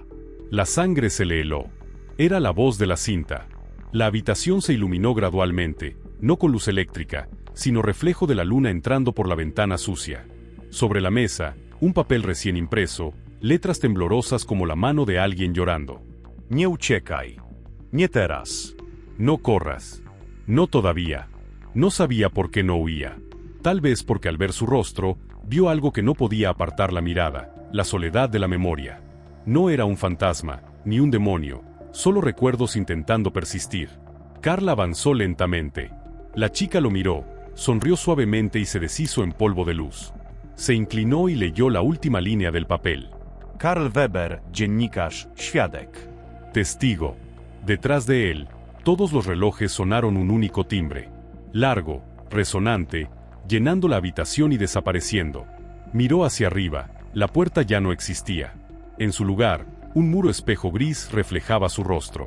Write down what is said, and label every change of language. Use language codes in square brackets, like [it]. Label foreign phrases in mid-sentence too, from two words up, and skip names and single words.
[es] La sangre se le heló. Era la voz de la cinta. La habitación se iluminó gradualmente, no con luz eléctrica, sino reflejo de la luna entrando por la ventana sucia. Sobre la mesa, un papel recién impreso, letras temblorosas como la mano de alguien llorando. [pl] Nie uciekaj. Nie teraz. [es] No corras. No todavía. No sabía por qué no huía. Tal vez porque al ver su rostro, vio algo que no podía apartar la mirada, la soledad de la memoria. No era un fantasma, ni un demonio, solo recuerdos intentando persistir. Carl avanzó lentamente. La chica lo miró, sonrió suavemente y se deshizo en polvo de luz. Se inclinó y leyó la última línea del papel. [pl] Karl Weber, dziennikarz, świadek. [es] Testigo. Detrás de él, todos los relojes sonaron un único timbre. Largo, resonante, llenando la habitación y desapareciendo. Miró hacia arriba, la puerta ya no existía. En su lugar, un muro espejo gris reflejaba su rostro.